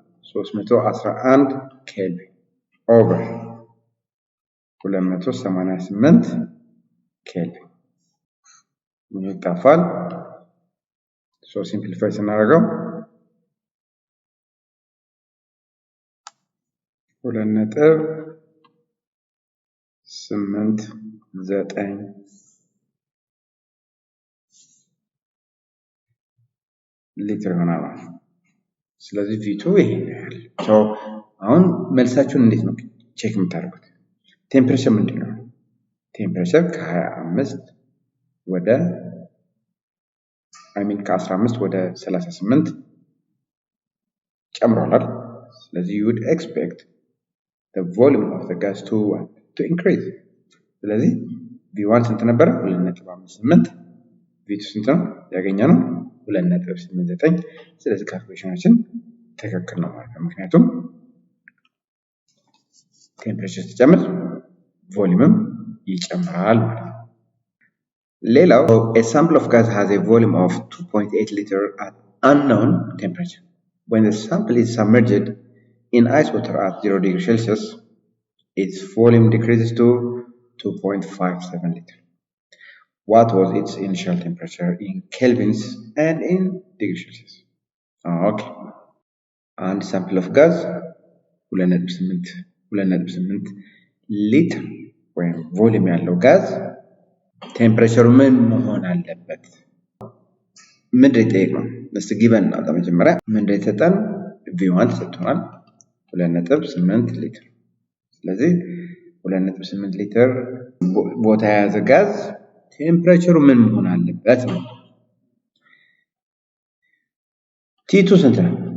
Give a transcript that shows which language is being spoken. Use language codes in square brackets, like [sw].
[am] 311 ኬልቪን ኦቨር 288 ኬልቪን ይጣፋል። ሶ ሲምፕሊፋይ ስናደርገው 2.89 ሊትር ይሆናል ማለት ነው። ስለዚህ V2 ይሄ ነው። ሶ አሁን መልሳችሁን እንዴት ነው ቼክ የምታደርጉት? ቴምፕሬቸር ምንድን ነው? ቴምፕሬቸር ከ25 ወደ ከ15 ወደ 38 ጨምሯል። ስለዚህ [en] you would expect the volume of the gas to increase. [am] ስለዚህ V1 ስንት ነበረ? 2.58 V2 ስንት ነው ያገኘነው? 2.89። ስለዚህ ካልኩሌሽናችን ትክክል ነው ማለት ነው። ምክንያቱም ቴምፕሬቸር ሲጨምር ቮሊዩምም ይጨምራል ማለት ነው። ሌላው [en] a sample of gas has a volume of 2.8 liter at unknown temperature. When the sample is submerged in ice water at 0 degrees Celsius, its volume decreases to 2.57 liters. What was its initial temperature in kelvins and in degrees Celsius? Okay. [am] አንድ ሳምፕል ኦፍ ጋዝ 2.8 ሊትር ወይም ቮሊዩም ያለው ጋዝ ቴምፕሬቸሩ ምን መሆን አለበት? ምንድን የጠየቅነው? እስቲ ጊቨን ነው። መጀመሪያ ምንድን የተሰጠን? V1 ተሰጥቶናል 2.8 ሊትር። ስለዚህ 2.8 ሊትር ቦታ የያዘ ጋዝ ቴምፕሬቸሩ ምን መሆን አለበት ነው። T2 ስንት ነው?